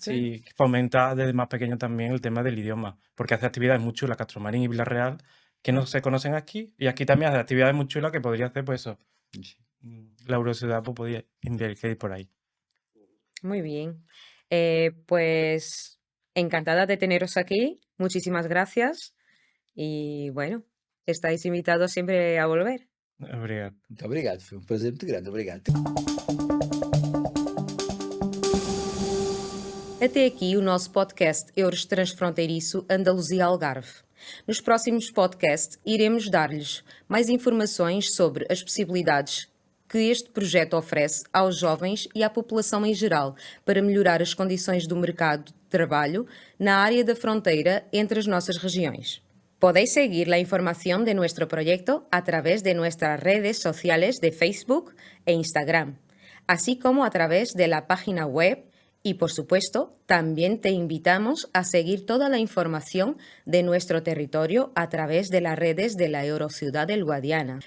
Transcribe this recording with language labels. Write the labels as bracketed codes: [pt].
[es] Sí, que fomenta desde más pequeño también el tema del idioma, porque hace actividades muy chulas, Castro Marín y Villarreal, que no se conocen aquí, y aquí también hace actividades muy chulas que podría hacer, pues eso, la Eurociudad pues, podría invertir por ahí. Muy bien. Pues encantada de teneros aquí. Muchísimas gracias. Y bueno, estáis invitados siempre a volver. [pt] Obrigado. Muito obrigado, foi um prazer muito grande. Obrigado. Até aqui o nosso podcast Eures Transfronteiriço Andaluzia Algarve. Nos próximos podcasts, iremos dar-lhes mais informações sobre as possibilidades que este projeto oferece aos jovens e à população em geral para melhorar as condições do mercado de trabalho na área da fronteira entre as nossas regiões. [es] Podéis seguir la información de nuestro proyecto a través de nuestras redes sociales de Facebook e Instagram, así como a través de la página web y, por supuesto, también te invitamos a seguir toda la información de nuestro territorio a través de las redes de la Eurociudad del Guadiana.